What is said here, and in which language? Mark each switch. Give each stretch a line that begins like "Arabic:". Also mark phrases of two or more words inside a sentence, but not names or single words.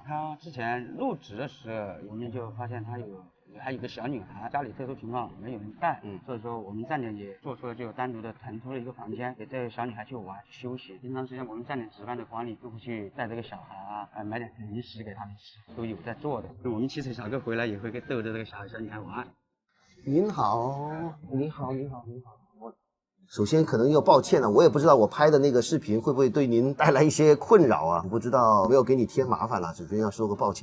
Chinese: 他之前入職的時候，我們就發現他還有個小女孩，家裡特殊情況沒有人帶，所以說我們站點也做出了就單獨的騰出了一個房間給這個小女孩去玩休息。平常時間我們站點值班的管理都會去帶這個小孩啊，買點零食給他們吃，都有在做的。我們汽車小哥回來也會逗着這個小女孩玩。您好，你好。首先可能要抱歉了，我也不知道我拍的那个视频会不会对您带来一些困扰啊，不知道没有给你添麻烦了，首先要说个抱歉。